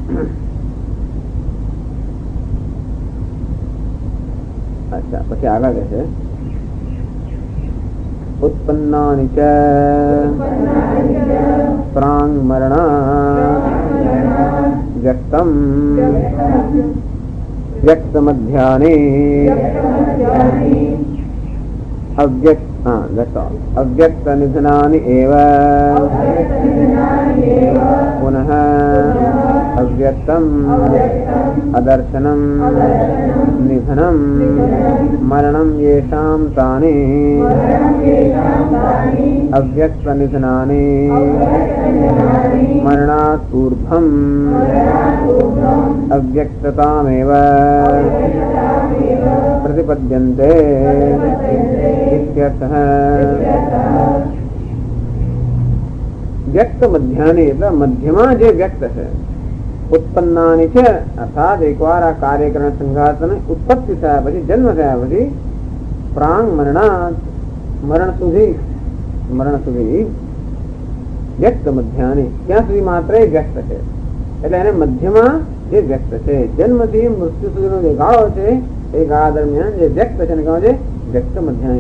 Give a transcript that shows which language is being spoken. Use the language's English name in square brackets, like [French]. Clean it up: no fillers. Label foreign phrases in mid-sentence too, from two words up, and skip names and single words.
[Gujarati] અચ્છા, પછી આગળ કહે છે [Sanskrit] उत्पन्नानि च प्रांग मरणात व्यक्तम व्यक्तमध्याने अव्यक्त हाँ [English] that's all. [Sanskrit] अव्यक्त निधनानि एव पुनः अव्यक्तम् अदर्शनं निधनं मरणं येषां तानि अव्यक्त निधनानि मरणात् ऊर्ध्वम् अव्यक्ततामेव प्रतिपद्यन्ते इत्यर्थः. व्यक्त मध्यानि [Gujarati] એટલે મધ્યમાં જે વ્યક્ત છે ઉત્પન્નાની છે અર્થાત એકવાર આ કાર્યકરણ સંઘાતને ઉત્પત્તિ થયા પછી જન્મ થયા પછી [Sanskrit] प्राण मरणात [Gujarati] મરણ સુધી [Sanskrit] व्यक्त मध्यानी [Gujarati] ત્યાં સુધી માત્ર વ્યક્ત છે એટલે એને મધ્યમાં જે વ્યક્ત છે જન્મથી મૃત્યુ સુધીનો જે ગાળો છે એ ગાળા દરમિયાન જે વ્યક્ત છે એને કહે છે [Sanskrit] व्यक्त मध्यानी.